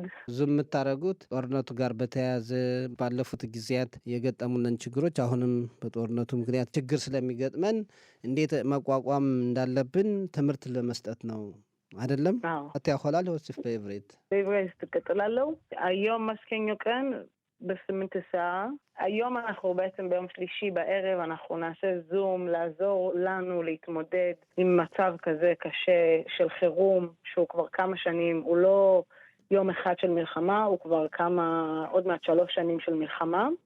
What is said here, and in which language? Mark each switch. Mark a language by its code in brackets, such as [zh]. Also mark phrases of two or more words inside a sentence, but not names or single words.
[am] ዙም የምታደርጉት ጦርነቱ ጋር በተያያዘ ባለፉት ጊዜያት የገጠሙንን ችግሮች አሁንም በጦርነቱ ምክንያት ችግር ስለሚገጥመን እንዴት መቋቋም እንዳለብን ትምህርት ለመስጠት ነው አይደለም? አትያkhoላል ወስፍ በኤቨሬት [he] ትቀጥላለሁ። היום [am] ማስከኞ ቀን [he] ב8 ሰዓት היום אנחנו בעצם ביום שלישי בערב אנחנו נעשה זום לעזור לנו להתמודד עם מצב כזה קשה של חירום שהוא כבר כמה שנים, הוא לא יום אחד של מלחמה, הוא כבר עוד מעט 3 שנים של מלחמה.